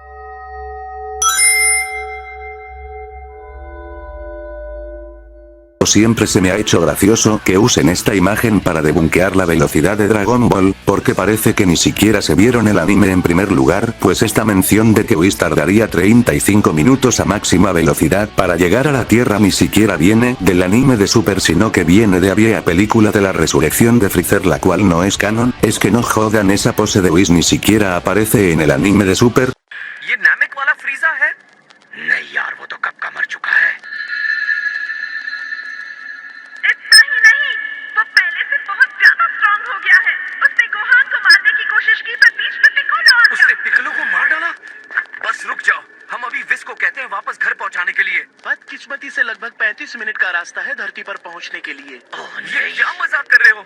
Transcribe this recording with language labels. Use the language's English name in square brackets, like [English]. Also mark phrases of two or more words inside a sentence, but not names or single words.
[Spanish] Siempre se me ha hecho gracioso que usen esta imagen para debunkear la velocidad de Dragon Ball, porque parece que ni siquiera se vieron el anime en primer lugar, pues esta mención de que Whis tardaría 35 minutos a máxima velocidad para llegar a la Tierra ni siquiera viene del anime de Super, sino que viene de aquella película de la resurrección de Freezer, la cual no es canon. Es que no jodan, esa pose de Whis ni siquiera aparece en el anime de Super. [Hindi] ये नामिक वाला फ्रीजा है? नहीं यार, वो तो कब का मर चुका है। इतना ही नहीं, वो पहले से बहुत ज्यादा स्ट्रॉन्ग हो गया है। उसने गोहान को मारने की कोशिश की पर बीच में पिकोलो आ गया। उसने पिकलो को मार डाला? बस रुक जाओ, हम अभी विस को कहते हैं वापस घर पहुंचाने के लिए। बदकिस्मती से लगभग 35 मिनट का रास्ता है धरती पर पहुंचने के लिए। ये क्या मजाक कर रहे हो?